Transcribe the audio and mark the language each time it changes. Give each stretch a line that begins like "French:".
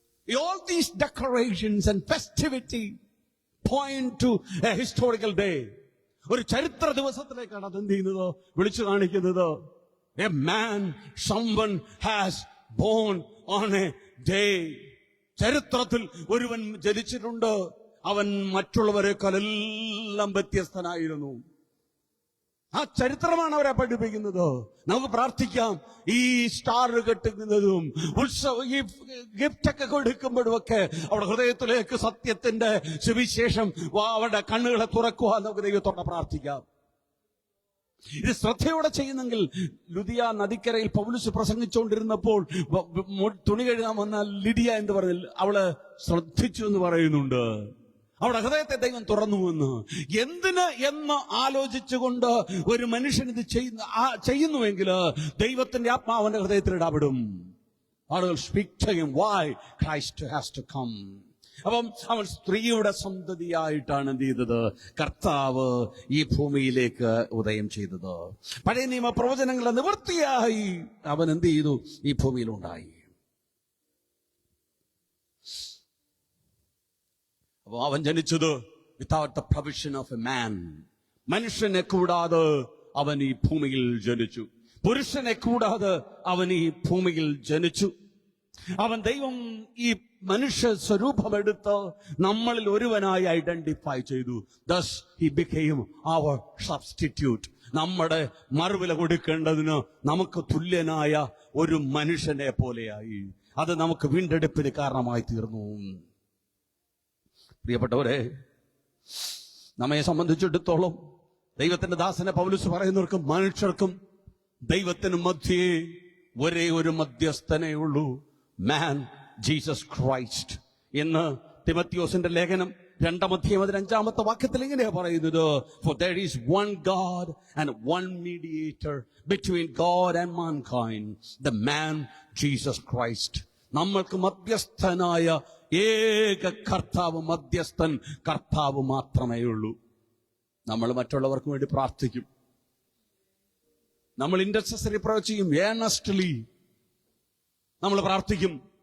English: All these decorations and festivity point to a historical day.
Malayalam: ഒരു ചരിത്ര ദിവസത്തിലേക്കാണ് അത് എന്ത് ചെയ്യുന്നത്? വിളിച്ചു കാണിക്കുന്നത്.
English: A man, someone has born on a day.
Malayalam: ചരിത്രത്തിൽ ഒരുവൻ ജനിച്ചിട്ടുണ്ട്. അവൻ മറ്റുള്ളവരെക്കാളെല്ലാം വ്യത്യസ്തനായിരുന്നു. ആ ചരിത്രമാണ് അവരെ പഠിപ്പിക്കുന്നത്. നമുക്ക് പ്രാർത്ഥിക്കാം. ഈ സ്റ്റാർ കെട്ടുന്നതും ഈ ഗിഫ്റ്റൊക്കെ കൊടുക്കുമ്പോഴും ഒക്കെ അവിടെ ഹൃദയത്തിലേക്ക് സത്യത്തിന്റെ സുവിശേഷം അവരുടെ കണ്ണുകളെ തുറക്കുവാൻ നമുക്ക് ദൈവത്തോടെ പ്രാർത്ഥിക്കാം. ഇത് ശ്രദ്ധയോടെ ചെയ്യുന്നെങ്കിൽ, ലുദിയ നദിക്കരയിൽ പൗലോസ് പ്രസംഗിച്ചുകൊണ്ടിരുന്നപ്പോൾ തുണി കഴുകാൻ വന്ന ലിഡിയ എന്ന് പറഞ്ഞ അവള് ശ്രദ്ധിച്ചു എന്ന് പറയുന്നുണ്ട്. അവിടെ ഹൃദയത്തെ ദൈവം തുറന്നുവെന്ന്. എന്തിന് എന്ന് ആലോചിച്ചുകൊണ്ട് ഒരു മനുഷ്യൻ ഇത് ചെയ്യുന്നുവെങ്കിൽ ദൈവത്തിന്റെ ആത്മാവിന്റെ ഹൃദയത്തിൽ ഇടപെടും. ആളുകൾ സ്പീക്ക് ചെയ്യും,
English: why Christ has to come.
Malayalam: അപ്പം അവൻ സ്ത്രീയുടെ സന്തതിയായിട്ടാണ് എന്ത് ചെയ്തത്? കർത്താവ് ഈ ഭൂമിയിലേക്ക് ഉദയം ചെയ്തത്. പഴയ നിയമ പ്രവചനങ്ങളെ നിവൃത്തിയായി അവൻ എന്ത് ചെയ്തു? ഈ ഭൂമിയിലുണ്ടായി. അപ്പൊ അവൻ ജനിച്ചത്
English: without the provision of a man.
Malayalam: മനുഷ്യനെ കൂടാതെ അവൻ ഈ ഭൂമിയിൽ ജനിച്ചു. പുരുഷനെ കൂടാതെ അവൻ ഈ ഭൂമിയിൽ ജനിച്ചു. അവൻ ദൈവം ഈ മനുഷ്യ സ്വരൂപമെടുത്ത് നമ്മളിൽ ഒരുവനായി ഐഡന്റിഫൈ ചെയ്തു.
English: Thus he became our substitute.
Malayalam: നമ്മുടെ മറുവില കൊടുക്കേണ്ടതിന് നമുക്ക് തുല്യനായ ഒരു മനുഷ്യനെ പോലെയായി. അത് നമുക്ക് വീണ്ടെടുപ്പിന് കാരണമായി തീർന്നു. പ്രിയപ്പെട്ടവരെ, നമ്മെ സംബന്ധിച്ചിടത്തോളം ദൈവത്തിന്റെ ദാസനെ പൗലോസ് പറയുന്നവർക്കും മനുഷ്യർക്കും ദൈവത്തിനും മധ്യേ ഒരേ ഒരു മധ്യസ്ഥനേ ഉള്ളൂ, മാൻ ജീസസ് ക്രൈസ്റ്റ് എന്ന് തിമോത്തിയോസിന്റെ ലേഖനം 2-5 വാക്യത്തിൽ ഇങ്ങനെയാ പറയുന്നത്.
English: For there is one God and one mediator between God and mankind, the man Jesus Christ.
Malayalam: നമ്മൾക്ക് മധ്യസ്ഥനായ ഏക കർത്താവ്, മധ്യസ്ഥൻ കർത്താവ് മാത്രമേ ഉള്ളൂ. നമ്മൾ മറ്റുള്ളവർക്ക് വേണ്ടി പ്രാർത്ഥിക്കും, നമ്മൾ ഇന്റർസെസറി പ്രേ ചെയ്യും, ഏണസ്റ്റ്ലി നമ്മൾ പ്രാർത്ഥിക്കും.